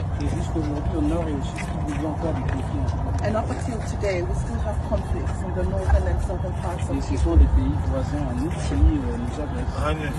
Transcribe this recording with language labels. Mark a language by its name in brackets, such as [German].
[French] et jusqu'aujourd'hui au nord et au sud, il y a encore des conflits. [English] and up until today we still have conflicts in the northern and southern parts of [French] Et ce Kivu. sont des pays voisins à nous qui nous agressent.